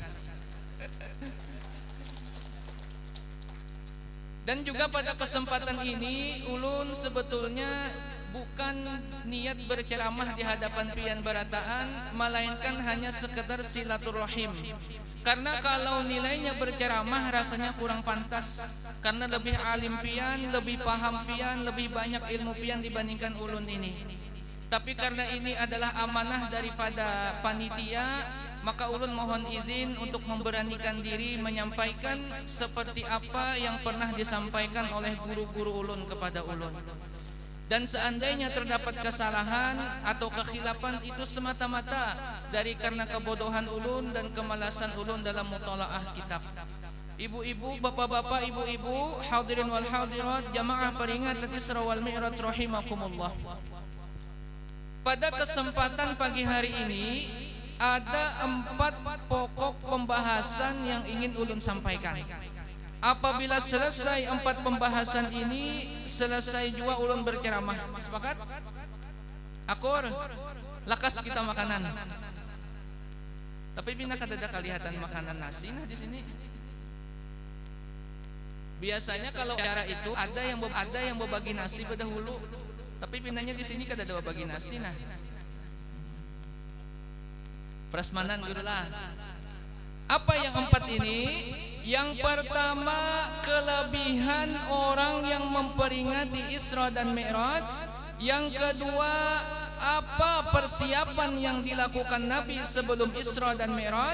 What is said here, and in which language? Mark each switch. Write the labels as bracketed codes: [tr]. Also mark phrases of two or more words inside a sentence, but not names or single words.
[id] Dan juga pada kesempatan ini ulun sebetulnya bukan niat berceramah di hadapan [bjn] pian barataan, [id] melainkan hanya sekedar silaturahim. Karena kalau nilainya berceramah rasanya kurang pantas, karena lebih alim pian, lebih paham pian, lebih banyak ilmu pian dibandingkan ulun ini. Tapi karena ini adalah amanah daripada panitia, maka ulun mohon izin untuk memberanikan diri menyampaikan seperti apa yang pernah disampaikan oleh guru-guru ulun kepada ulun. Dan seandainya terdapat kesalahan atau kekhilafan, itu semata-mata dari karena kebodohan ulun dan kemalasan ulun dalam mutalaah kitab. Ibu-ibu, bapak-bapak, ibu-ibu, [ar] hadirin wal hadirat, [id] jamaah peringatan Isra wal Mi'raj rahimakumullah. Pada kesempatan pagi hari ini ada 4 pokok pembahasan yang ingin ulun sampaikan. Apabila selesai 4 pembahasan ini, selesai juga ulun berceramah. Sepakat? [bjn] Akur, lakas kita makanan. Tapi bina kada kelihatan makanan nasi nah di sini. [id] Biasanya kalau acara itu ada yang berbagi nasi berdahulu. [bjn] Tapi pinanya di sini kada ada berbagi nasi nah. Prasmanan gurulah. [id] Apa yang 4 ini? Yang pertama, kelebihan orang yang memperingati Isra dan Mi'raj. Yang kedua, apa persiapan yang dilakukan Nabi sebelum Isra dan Mi'raj.